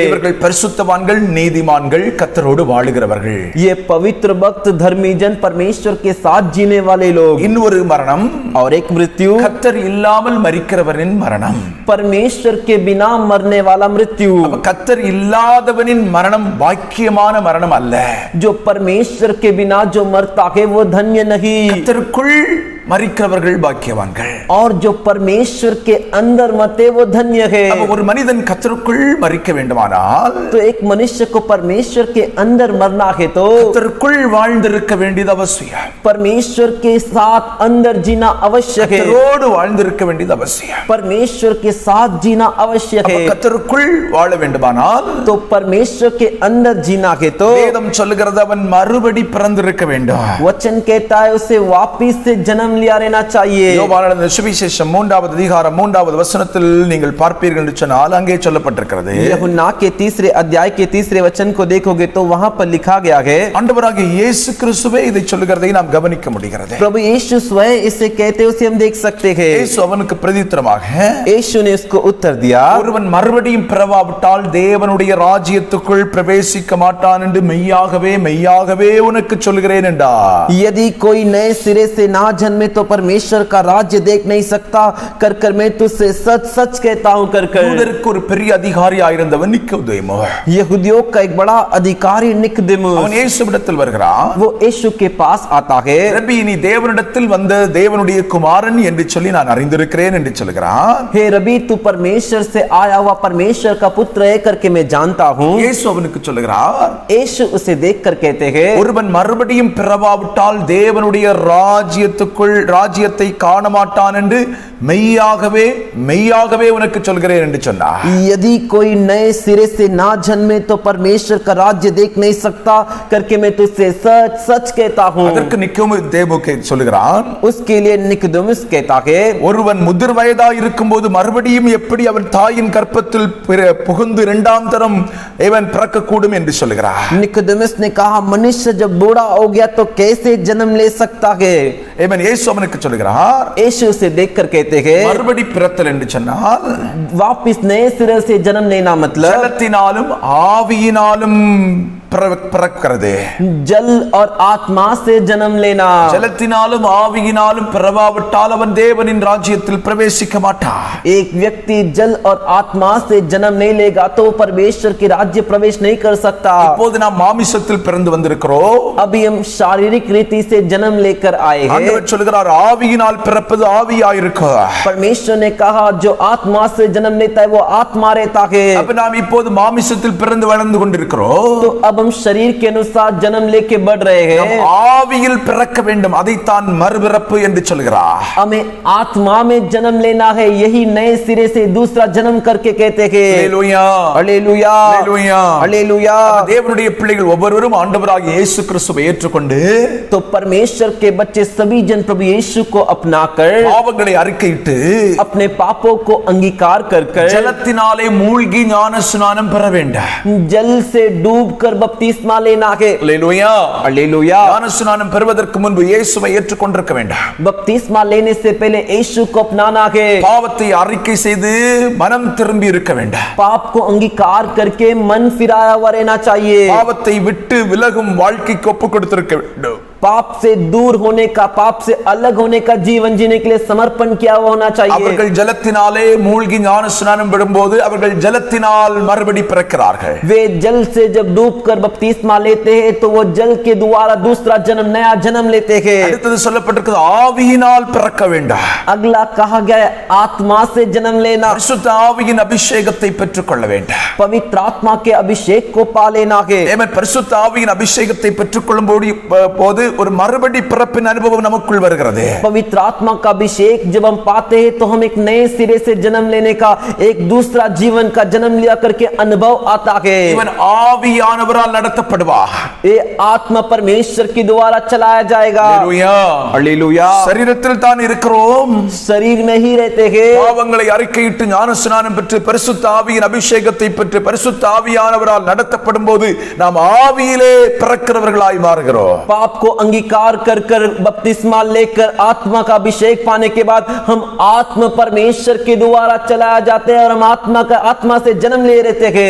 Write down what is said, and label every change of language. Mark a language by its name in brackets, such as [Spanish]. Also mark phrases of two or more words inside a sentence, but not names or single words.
[Tamil] இவர்கள் பரிசுத்தவான்கள், நீதிமான்கள், கர்த்தரோடு வாழுகிறவர்கள். [Hindi] ये पवित्र भक्त धर्मी जन परमेश्वर के साथ जीने वाले लोग। [Tamil] இன்னொரு மரணம், [Hindi] और एक मृत्यु [Tamil] கர்த்தர் இல்லாமல் மரிக்கிறவரின் மரணம், [Hindi] परमेश्वर के बिना मरने वाला मृत्यु। [Tamil] கர்த்தர் இல்லாதவனின் மரணம் பாக்கியமான மரணம் அல்ல. [Hindi] जो परमेश्वर के बिना जो मरता है वो धन्य नहीं। [Tamil] கர்த்தருக்குள் மரிக்கிறவர்கள் பாக்கியவான்கள், [Hindi] और जो परमेश्वर के अंदर मरते वो धन्य है। [Tamil] ஒரு மனிதன் கர்த்தருக்குள் மரிக்க வேண்டுமானால், [Hindi] तो एक मनुष्य को परमेश्वर के अंदर मरना है तो [Tamil] கர்த்தருக்குள் வாழ்ந்திருக்க வேண்டியது அவசியம். [Hindi] परमेश्वर के साथ अंदर जीना आवश्यक है। [Tamil] கர்த்தரோடு வாழ்ந்திருக்க வேண்டியது அவசியம். [Hindi] परमेश्वर के साथ जीना आवश्यक है। [Tamil] கர்த்தருக்குள் வாழ வேண்டுமானால், [Hindi] तो परमेश्वर के अंदर जीना है तो [Tamil] வேதம் சொல்லுகிறது அவன் மறுபடி பிறந்திருக்க வேண்டும். [Hindi] वचन कहता है उसे वापिस से जन्म लिया रहना चाहिए। [Tamil] யோவான் எழுதின சுவிசேஷம் 3வது அதிகாரம் 3வது வசனத்தில் நீங்கள் பார்ப்பீர்கள் என்று சொன்னால் அங்கே சொல்லப்பட்டிருக்கிறது. [Hindi] यूहन्ना के 3 अध्याय के 3 वचन को देखोगे तो वहां पर लिखा गया है, [Tamil] ஆண்டவராகிய இயேசு கிறிஸ்துவே இதை சொல்லுகிறதை நாம் கவனிக்க முடிகிறது. [Hindi] प्रभु यीशु स्वयं इसे कहते उसे हम देख सकते हैं। [Tamil] இயேசு அவனுக்கு பிரதியுத்தரமாக, [Hindi] यीशु ने उसको उत्तर दिया, [Tamil] ஒருவன் மறுபடியும் பிறவாவிட்டால் தேவனுடைய ராஜ்யத்துக்குள் பிரவேசிக்க மாட்டான் என்று மெய்யாகவே மெய்யாகவே உனக்கு சொல்கிறேன் என்றார். [Hindi] यदि कोई नए सिरे से ना जन्मे तो परमेश्वर का राज्य देख नहीं सकता कर मैं तुझसे सच सच कहता हूं कर [Tamil] யூதருக்கு ஒரு பெரிய அதிகாரியா இருந்தவன் நிக்கோதேமு, [Hindi] यहूदियों का एक बड़ा अधिकारी निकोदेमुस, [Tamil] அவன் இயேசுவிடத்தில் வருகிறான். [Hindi] वो यीशु के पास आता है। [Tamil] ரபி, நீ தேவனிடத்தில் வந்த தேவனுடைய குமாரன் என்று சொல்லி நான் அறிந்திருக்கிறேன் என்று சொல்கிறான். [Hindi] हे रबी, तू परमेश्वर से आया हुआ परमेश्वर का पुत्र है करके मैं जानता हूं। [Tamil] இயேசு அவனுக்கு சொல்லுகிறார், [Hindi] यीशु उसे देखकर कहते हैं, [Tamil] ஒருவன் மறுபடியும் பிறவாவிட்டால் தேவனுடைய ராஜ்யத்துக்குள் எனக்குள் ராஜ்யத்தை காண மாட்டான் என்று மெய்யாகவே மெய்யாகவே உனக்கு சொல்கிறேன் என்று சொன்னார். [Hindi] यदि कोई नए सिरे से ना जन्मे तो परमेश्वर का राज्य देख नहीं सकता करके मैं तुझसे सच सच कहता हूँ. [Tamil] அதற்கு நிக்கோதேமு சொல்லுகிறான், [Hindi] उसके लिए निकोदेमुस कहता है, [Tamil] ஒருவன் முதிர் வயதா இருக்கும்போது மறுபடியும் எப்படி அவன் தாயின் கற்பத்தில் புகுந்து இரண்டாம் தரம் இவன் பிறக்க கூடும் என்று சொல்லுகிறார். [Hindi] निकोदेमुस ने कहा, मनुष्य जब बूढ़ा हो गया तो कैसे जन्म ले सकता है. [Tamil] இவன் இயேசு அவனுக்கு சொல்லுகிறார், [Hindi] यीशु से देखकर कहते हैं, [Tamil] மறுபடி பிறத்தல் என்று சொன்னால் [Hindi] वापिस नए सिरे से जन्म लेना मतलब [Tamil] ஜலத்தினாலும் ஆவியினாலும் பிறக்கிறது. [Hindi] जल और आत्मा से जन्म लेना. [Tamil] ஜலத்தினாலும் ஆவியினாலும் பிறவாவிட்டால் அவன் தேவனின் ராஜ்யத்தில் பிரவேசிக்க மாட்டான். [Hindi] एक व्यक्ति जल और आत्मा से जन्म नहीं लेगा तो परमेश्वर के राज्य प्रवेश नहीं कर सकता. [Tamil] இப்போது நாம் மாமிசத்தில் பிறந்து வந்திருக்கிறோம். [Hindi] अभी हम शारीरिक रीति से जन्म लेकर आए हैं. [Tamil] ஆண்டவர் சொல்கிறார், ஆவியினால் பிறப்பது ஆவியாயிருக்கு. [Hindi] परमेश्वर ने कहा, जो आत्मा से जन्म लेता है वो आत्मा रहता है. [Tamil] அப்ப நாம் இப்போது மாமிசத்தில் பிறந்து வளர்ந்து கொண்டிருக்கிறோம். [Hindi] तो अब हम शरीर के अनुसार जन्म लेके बढ़ रहे हैं. [Tamil] ஆவியில் பிறக்க வேண்டும், அதைத்தான் மறுபிறப்பு என்று சொல்கிறார். [Hindi] हमें आत्मा में जन्म लेना है, यही नए सिरे से दूसरा जन्म करके कहते हैं. [Tamil] ஹல்லேலூயா, [Hindi] हालेलुया, [Tamil] ஹல்லேலூயா, [Hindi] हालेलुया. [Tamil] தேவனுடைய பிள்ளைகள் ஒவ்வொருவரும் ஆண்டவராகிய இயேசு கிறிஸ்துவை ஏற்றுக்கொண்டு [Hindi] तो परमेश्वर के बच्चे सभी जन प्रभु यीशु को अपनाकर [Tamil] பாவங்களை அறிக்கையிட்டு [Hindi] अपने पापों को अंगीकार कर [Tamil] ஜலத்தினாலே மூழ்கி ஞான ஸ்நானம் பெற வேண்டும். [Hindi] जल से डूबकर बपतिस्मा लेना है. [Tamil] ஹல்லேலூயா, [Hindi] हालेलुया. [Tamil] ஞான ஸ்நானம் பெறுவதற்கு முன்பு இயேசுவை ஏற்றுக்கொண்டிருக்க வேண்டும். [Hindi] बपतिस्मा लेने से पहले यीशु को अपनाना है. [Tamil] பாவத்தை அறிக்கை செய்து மனம் திரும்பி இருக்க வேண்டும். [Hindi] पाप को अंगीकार करके मन फिराया हुआ रहना चाहिए. [Tamil] பாவத்தை விட்டு விலகும் வாழ்க்கைக்கு ஒப்பு கொடுத்திருக்க வேண்டும். [Hindi] पाप से दूर होने का, पाप से अलग होने का जीवन जीने के लिए समर्पण किया हुआ होना चाहिए. [Tamil] அவர்கள் ஜலத்தினாலே மூழ்கி ஞான ஸ்நானம் பெறும்போது அவர்கள் ஜலத்தினால் மறுபடி பிறக்கிறார்கள். [Hindi] वे जल से जब डूबकर बपतिस्मा लेते हैं तो वो जल के द्वारा दूसरा जन्म, नया जन्म लेते हैं. [Tamil] அடுத்தது சொல்லப்பட்டிருக்கிறது, ஆவியினால் பிறக்க வேண்டும். [Hindi] अगला कहा गया है, आत्मा से जन्म लेना. [Tamil] பரிசுத்த ஆவியின் அபிஷேகத்தை பெற்றுக்கொள்ள வேண்டும். [Hindi] पवित्र आत्मा के अभिषेक को पा लेना है. [Tamil] ஏமேன். பரிசுத்த ஆவியின் அபிஷேகத்தை பெற்றுக்கொள்ளும் போது ஒரு மறுபடி பிறப்பின் அனுபவம் நமக்குள் வருகிறது. [Hindi] पवित्र आत्मा का अभिषेक जब हम पाते हैं तो हम एक नए सिरे से जन्म लेने का, एक दूसरा जीवन का जन्म लिया करके अनुभव आता है. [Tamil] இவன் ஆவியானவரால் நடத்தப்படுவார். [Hindi] ये आत्मा परमेश्वर के द्वारा चलाया जाएगा. [Tamil] ஹல்லேலூயா, [Hindi] हालेलुया. [Tamil] சரீரத்தில் தான் இருக்கிறோம். [Hindi] शरीर में ही रहते हैं. [Tamil] பாவங்களை அறிக்கையிட்டு ஞான ஸ்நானம் பெற்று பரிசுத்த ஆவியின் அபிஷேகத்தை பெற்று பரிசுத்த ஆவியானவரால் நடத்தப்படும் போது நாம் ஆவியிலே பிறக்கிறவர்களாய் மாறுகிறோம். [Hindi] पाप को अंगीकार कर कर बपतिस्मा लेकर आत्मा का अभिषेक पाने के बाद हम आत्मा परमेश्वर के द्वारा चलाया जाते हैं और हम आत्मा से जन्म ले रहते हैं.